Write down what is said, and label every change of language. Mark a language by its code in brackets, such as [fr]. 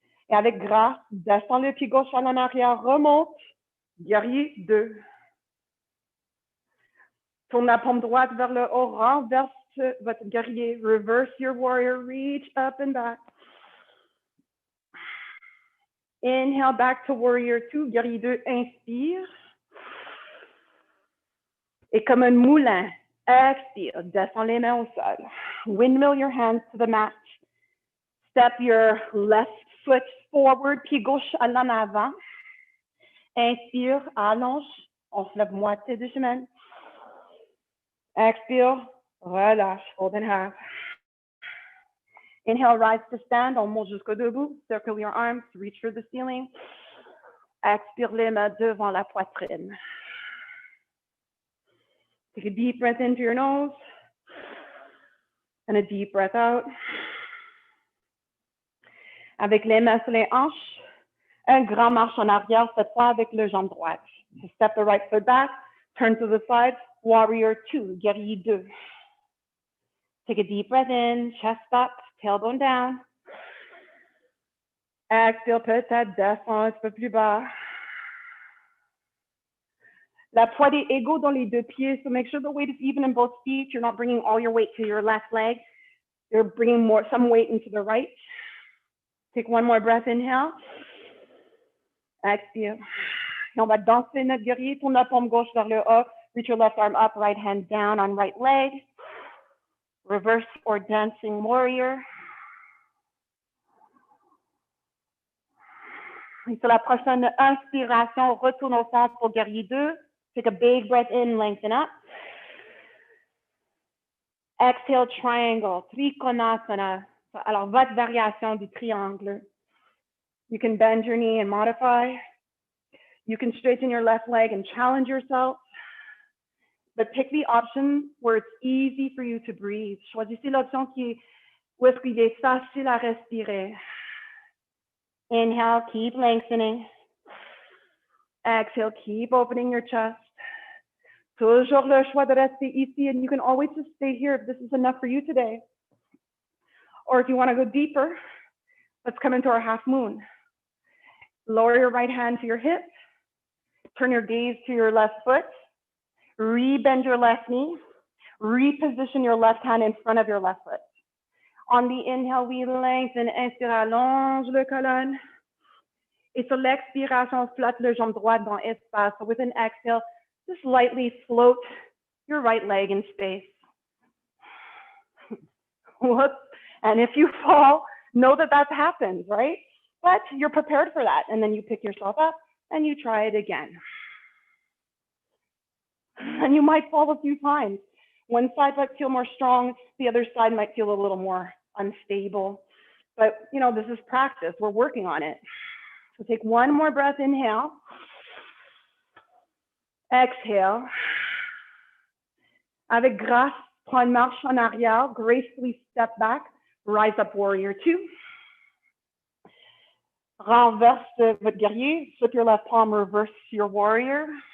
[fr] Et avec grâce, descends le pied gauche en arrière, remonte. Guerrier 2. Tourne la paume droite vers le haut, renverse votre guerrier. [en] Reverse your warrior, reach up and back. Inhale back to warrior 2, [fr] guerrier 2, inspire. Et comme un moulin, expire, descends les mains au sol. [en] Windmill your hands to the mat. Step your left foot forward, [fr] pied gauche à l'en avant. Inspire, allonge, on se lève moitié du chemin. Expire, relâche, [en] fold in half. Inhale, rise to stand, [fr] on monte jusqu'au debout. [en] Circle your arms, reach for the ceiling. [fr] Expire les mains devant la poitrine. [en] Take a deep breath into your nose and a deep breath out. [fr] Avec les mains sur les hanches, un grand marche en arrière, cette fois avec le jambe droite. [en] So step the right foot back, turn to the side, warrior 2, guerrier 2. Take a deep breath in, chest up, tailbone down. Exhale, [fr] peut-être descend un petit peu plus bas. La poids est égaux dans les deux pieds, [en] so make sure the weight is even in both feet. You're not bringing all your weight to your left leg. You're bringing some weight into the right. Take one more breath, inhale. Exhale. [fr] Et on va danser notre guerrier. Tourne la paume gauche vers le haut. [en] Reach your left arm up, right hand down on right leg. Reverse or dancing warrior. [fr] Et sur la prochaine inspiration, retourne au centre pour guerrier 2. [en] Take a big breath in, lengthen up. Exhale, triangle, trikonasana. [fr] Alors, votre variation du triangle. [en] You can bend your knee and modify. You can straighten your left leg and challenge yourself. But pick the option where it's easy for you to breathe. [fr] Choisissez l'option où est-ce qu'il est facile à respirer. [en] Inhale, keep lengthening. Exhale, keep opening your chest. [fr] Toujours le choix de rester ici, [en] and you can always just stay here if this is enough for you today. Or if you want to go deeper, let's come into our half moon. Lower your right hand to your hip. Turn your gaze to your left foot. Rebend your left knee. Reposition your left hand in front of your left foot. On the inhale, we lengthen. [fr] Inspire, allonge le colonne. Et sur l'expiration, flotte le jambe droite dans espace. [en] So with an exhale, just lightly float your right leg in space. Whoops. And if you fall, know that that happens, right? But you're prepared for that. And then you pick yourself up and you try it again. And you might fall a few times. One side might feel more strong. The other side might feel a little more unstable. But, you know, this is practice. We're working on it. So take one more breath, inhale. Exhale. [fr] Avec grâce, prends une marche en arrière, [en] gracefully step back, rise up warrior 2. [fr] Renverse votre guerrier, [en] flip your left palm, reverse your warrior.